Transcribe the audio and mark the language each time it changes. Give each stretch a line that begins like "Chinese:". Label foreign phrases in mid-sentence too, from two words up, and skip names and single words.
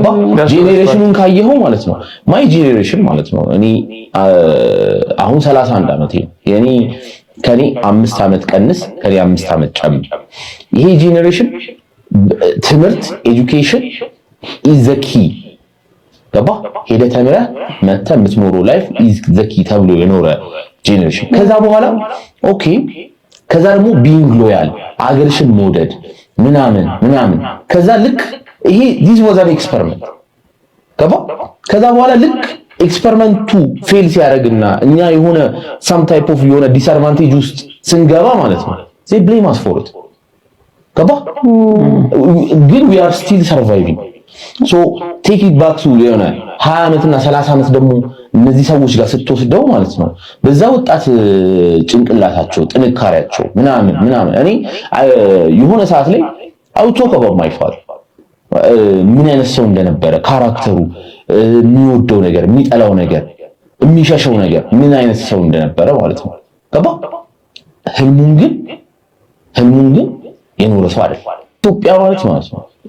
Amharic: ጄኔሬሽኑን ካየኸው ማለት ነው
English: my generation
Amharic: ማለት ነው። እኔ አሁን 31 ዓመቴ ነው። የኔ ከኔ 5 ዓመት ቀንስ ከኔ 5 ዓመት ጨምር። ይሄ ጄኔሬሽን ትምህርት
English: education is the key
Amharic: ገባ? ሄደህ ተምረህ መተህ የምትኖረው
English: life is the key
Amharic: ተብሎ የኖረ ጄኔሬሽን። ከዛ በኋላ ኦኬ ከዛ ደግሞ
English: being loyal
Amharic: አገርሽን መውደድ ምናምን ከዛ ልክ ይሄ
English: this was an experiment
Amharic: ገባ? ከዛ በኋላ ልክ ኤክስፐሪመንቱ ፌል ሲያደርግና እኛ የሆነ
English: some type of
Amharic: የሆነ ዲስአድቫንቴጅ ውስጥ ስንገባ ማለት ነው
English: they blame us for it
Amharic: ገባ? ግን
English: we are still surviving so take it back to
Amharic: የሆነ 20 ዓመትና 30 ዓመት ደግሞ እነዚህ ሰዎች ጋር ስትወስደው ማለት ነው በዛ ወጣት ጭንቅላታቸው ጥንካሬያቸው ምናምን እኔ የሆነ ሰዓት ላይ
English: I will talk about my father
Amharic: ምን አይነት ሰው እንደነበረ ካራክተሩ የሚወደው ነገር የሚጠላው ነገር የሚሸሸው ነገር ምን አይነት ሰው እንደነበረ ማለት ነው ገባ? ህልሙን ግን የኖረ ሰው አይደል ኢትዮጵያ ማለት ነው።